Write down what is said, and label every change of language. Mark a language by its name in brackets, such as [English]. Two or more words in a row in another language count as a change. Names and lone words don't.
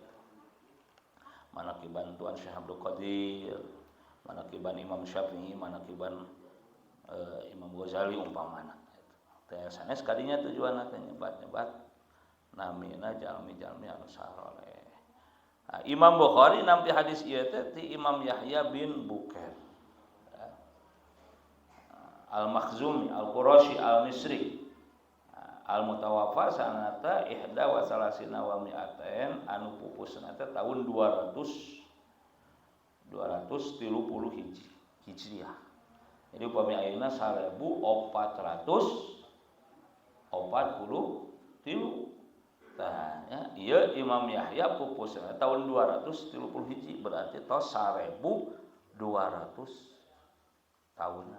[Sundanese] Manakiban Tuan Syekh Abdul Qadir, manakiban Imam Syafi'i, manakiban Imam Ghazali umpamana gitu. Teh sanes kadinya tujuan teh nyebat-nyebat namina jalmi-jalmi anu saleh. Nah, Imam Bukhari nampi hadis ieu teh ti Imam Yahya bin Bukair. Al-Makhzumi, Al-Qurashi, Al-Misri. [Arabic] المتوفى سنة 31 ومائتين [Sundanese] anu pupusna teh tahun 230 Hijriah. Jadi upami ayeuna 1443. Nah, ya, iya Imam Yahya pupusna tahun 230 hiji berarti tos 1230 200 tahunan.